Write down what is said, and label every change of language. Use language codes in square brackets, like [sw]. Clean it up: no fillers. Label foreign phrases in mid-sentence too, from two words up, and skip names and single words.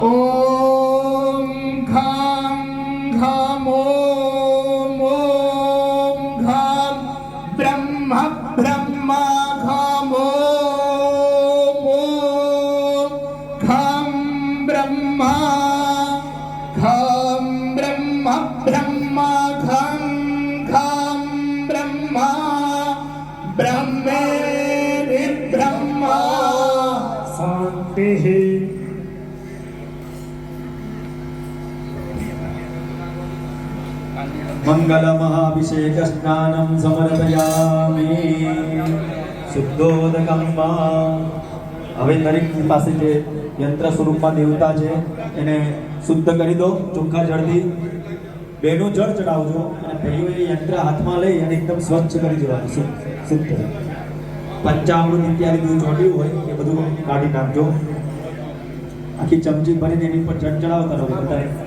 [sa] ॐ खं खं ॐ खं ब्रह्म ब्रह्म खं खं ब्रह्म ब्रह्म खं ब्रह्म ब्रह्मेति ब्रह्म शान्तिः। मंगल महाभिषेक स्नानं समर्पयामि शुद्धोदकम [gu] હવે દરેક પાસે જે યંત્ર સ્વરૂપમાં દેવતા છે એને શુદ્ધ કરી દો ચોખ્ખા જળથી બેનું જળ ચડાવજો અને ભાઈઓ એ યંત્ર હાથમાં લઈ અને એકદમ સ્વચ્છ કરી દેવાનું શુદ્ધ પંચામૃત ઇત્યાદि બધું ચોટ્યું હોય એ બધું કાઢી નાખજો આખી ચમચી ભરીને એની પર જળ ચડાવતા રહો બધા